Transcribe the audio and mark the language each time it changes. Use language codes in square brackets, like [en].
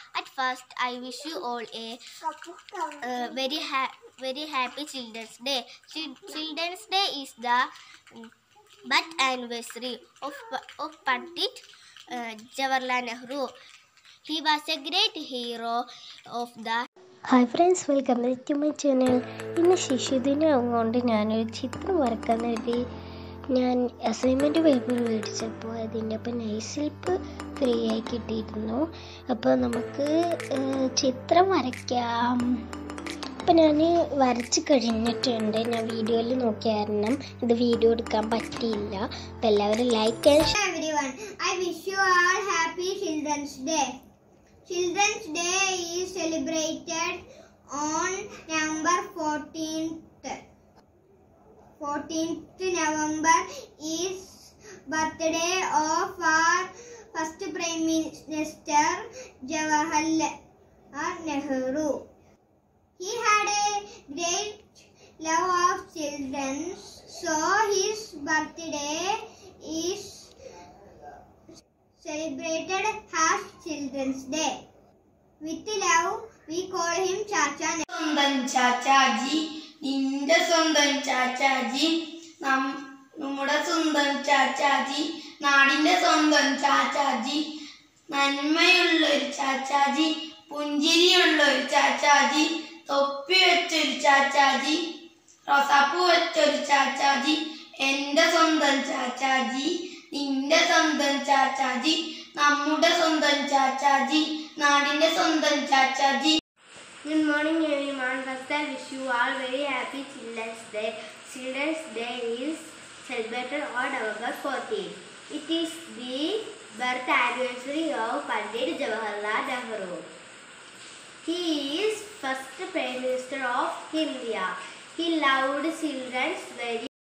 [en] At first, I wish you all a very happy Children's Day. Children's Day is the birth anniversary of Pandit Jawaharlal Nehru. He was a great hero of the. Hi friends, welcome back to my channel. [ml] ഇന്ന് ശിശുദിനം ആവുകൊണ്ട് ഞാനൊരു ചിത്രം വരക്കാൻ വേണ്ടി ഞാൻ assignment paper മേടിച്ചപ്പോൾ അതിൻ്റെ ഒപ്പം നൈസിൽപ്പ് free ആയി കിട്ടിയിരുന്നു. അപ്പോൾ നമുക്ക് ചിത്രം വരയ്ക്കാം. അപ്പോൾ ഞാൻ വരച്ച് കഴിഞ്ഞിട്ടുണ്ട്. ഞാൻ വീഡിയോയിൽ നോക്കിയ കാരണം ഇത് വീഡിയോ എടുക്കാൻ പറ്റിയില്ല. അപ്പോൾ എല്ലാവരും like and [en] Everyone, I wish you all happy Children's Day. Children's Day is celebrated on November 14th. 14th November is birthday of our first Prime Minister Jawaharlal Nehru. He had a great love of children, so his birthday is celebrated as Children's Day. With love, we call him Chacha. [ml] സ്വന്തം ചാച്ചാജി, നിന്റെ സ്വന്തം ചാച്ചാജി, നമ്മുടെ സ്വന്തം ചാച്ചാജി, നാടിന്റെ സ്വന്തം ചാച്ചാജി, നന്മയുള്ളൊരു ചാച്ചാജി, പുഞ്ചിരിയുള്ളൊരു ചാച്ചാജി, തൊപ്പി വെച്ചൊരു ചാച്ചാജി, റോസാപ്പൂ വെച്ചൊരു ചാച്ചാജി, എന്റെ സ്വന്തം ചാച്ചാജി, നിന്റെ സ്വന്തം ചാച്ചാജി, നമ്മുടെ സ്വന്തം ചാച്ചാജി, നാടിന്റെ സ്വന്തം Chachaji. [en] Good morning everyone. First I wish you all very happy Children's Day. Children's Day is celebrated on November 14th. It is the birth anniversary of Pandit Jawaharlal Nehru. He is first Prime Minister of India. He loved children very